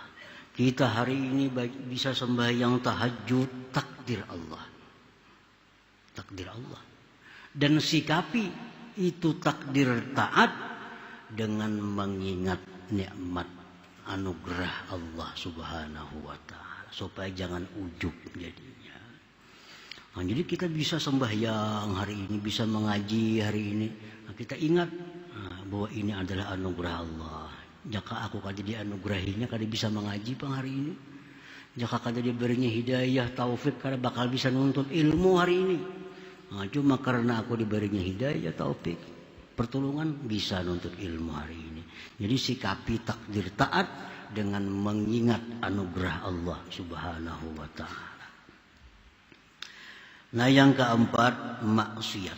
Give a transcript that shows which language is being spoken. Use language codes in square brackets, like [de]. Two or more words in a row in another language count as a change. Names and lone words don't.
[id] Kita hari ini bisa sembahyang tahajud, takdir Allah. Takdir Allah. Dan sikapi itu takdir taat dengan mengingat nikmat anugerah [ar] الله سبحانه وتعالى, [id] supaya jangan ujub jadinya. Nah, jadi kita bisa sembahyang hari ini, bisa mengaji hari ini. Nah, kita ingat bahwa ini adalah anugerah Allah. [bjn] Jika aku kada dianugerahinya, kada bisa mengaji pang hari ini. Jika kada diberinya hidayah, taufik, kada bakal bisa nuntut ilmu hari ini. Nah, cuma karena aku diberinya hidayah, taufik, pertolongan, bisa nuntut ilmu hari ini. [id] Jadi sikapi takdir taat dengan mengingat anugerah [ar] الله سبحانه وتعالى. [id] Nah, yang keempat, maksiat.